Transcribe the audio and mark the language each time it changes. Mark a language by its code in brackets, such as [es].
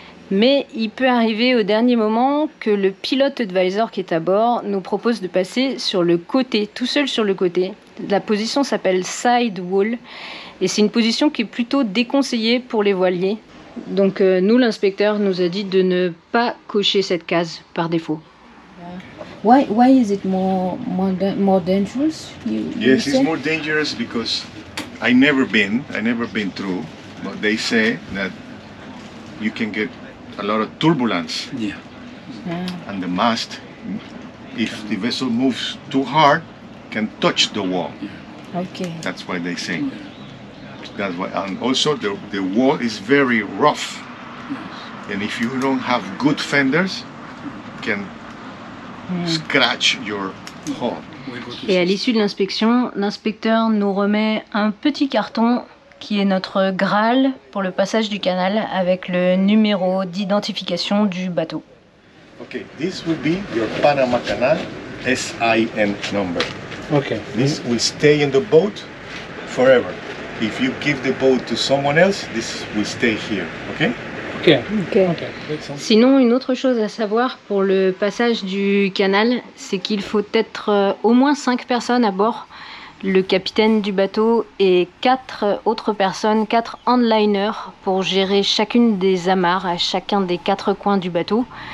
[fr] Mais il peut arriver au dernier moment que le pilote advisor qui est à bord nous propose de passer sur le côté, tout seul sur le côté. La position s'appelle side wall et c'est une position qui est plutôt déconseillée pour les voiliers. Donc nous, l'inspecteur nous a dit de ne pas cocher cette case par défaut. [en] Why is it more dangerous? Yes, it's more dangerous because I never been through, but they say that you can get a lot of turbulence. Yeah. And the mast, if the vessel moves too hard, can touch the wall. Okay. That's why they say. That's why, and also the wall is very rough, and if you don't have good fenders, can scratch your hull. [fr] Et à l'issue de l'inspection, l'inspecteur nous remet un petit carton qui est notre Graal pour le passage du canal avec le numéro d'identification du bateau. [en] Okay, this will be your Panama Canal SIN number. Okay. This will stay in the boat forever. If you give the boat to someone else, this will stay here. Okay? Okay. Okay. Okay. [fr] Sinon, une autre chose à savoir pour le passage du canal, c'est qu'il faut être au moins 5 personnes à bord. Le capitaine du bateau et 4 autres personnes, 4 handliners pour gérer chacune des amarres à chacun des 4 coins du bateau.